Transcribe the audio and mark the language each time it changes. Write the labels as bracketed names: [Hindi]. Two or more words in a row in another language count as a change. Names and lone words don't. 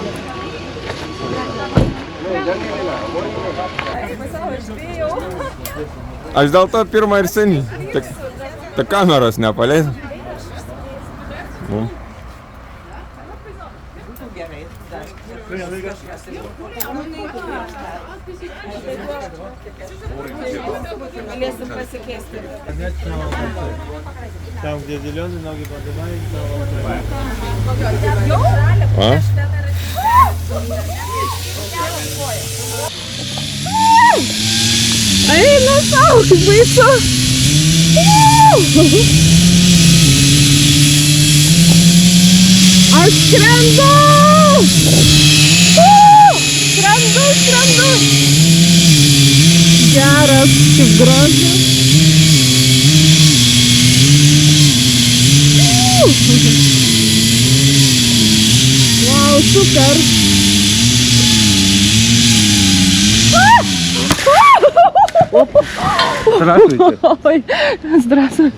[Lithuanian] Aš dėl to pirmą ir senį. Ta kameros nepaleis. Galėsim pasikeisti. [Russian] Там, где зеленый, ноги поднимаешь, [Lithuanian] A? Eina sau, kaip baisu. Aš skrendu! Skrendu! Geras, kaip gražu. Vau, super. [Russian] Здравствуйте. Ой, здравствуй.